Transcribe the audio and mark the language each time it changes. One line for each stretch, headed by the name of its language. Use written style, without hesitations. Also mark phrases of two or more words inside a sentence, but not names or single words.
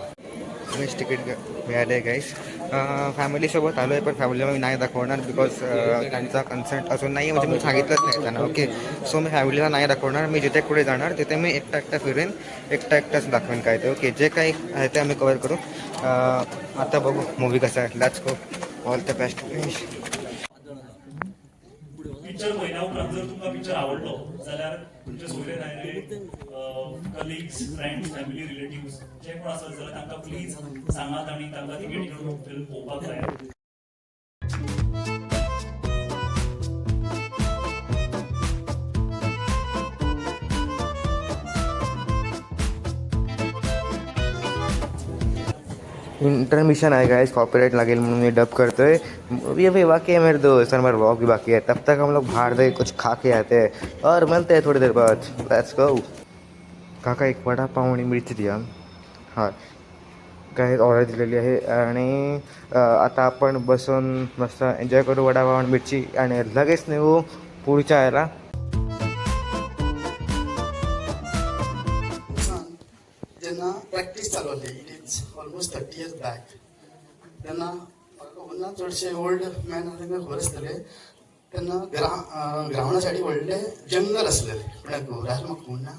English: best ticket
Marathi: मिळाले आहे गाईस. फॅमिलीसोबत आलो आहे, पण फॅमिलीला मी नाही दाखवणार, बिकॉज त्यांचा कन्सेंट अजून नाही, म्हणजे मी सांगितलंच नाही त्यांना.
English: okay, so
Marathi: मी फॅमिलीला नाही दाखवणार. मी जिथे कुठे जाणार तिथे मी एकटा फिरेन, एकटाच दाखवेन काय ते. ओके, जे काही आहे ते आम्ही कवर करू. आता बघू मूवी कसा आहे.
English: Let's go, all the best.
Konkani: पिक्चर पळयल्या उपरांत जर तुमकां पिक्चर आवडलो जाल्यार तुमचे सगळे भायले
English: colleagues, friends, family, relatives
Konkani: जे कोण आसत जाल्यार तांकां प्लीज सांगात आनी तांकां तिकेटी करून फिल्म पळोवपाक जाय.
Marathi: इंटरमिशन आहे गाइस, कॉपीराइट लागेल म्हणून मी डब करतोय.
Hindi: ये भाई बाकी है मेरे दोस्त, और मेरा व्लॉग भी बाकी है. तब तक हम लोग बाहर से कुछ खा के आते हैं और मिलते हैं थोड़ी देर बाद.
English: Let's go.
Marathi: काका एक वडा पाव आणि मिरची द्या. हां, काय ऑर्डर दिलेली आहे आणि आता आपण बसून मस्त एन्जॉय करू वडापाव आणि मिरची आणि लगेच निघू पुढच्या याला.
Konkani: जेन्ना प्रॅक्टीस चालू जाली,
English: It is almost 30 years back,
Konkani: तेन्ना म्हाका खबर ना, चडशे
English: old man
Konkani: तांकां खबर आसतले, तेन्ना ग्रावंडा सायडी व्हडले जंगल आसलेले म्हळ्यार घोरार म्हाका खबर ना.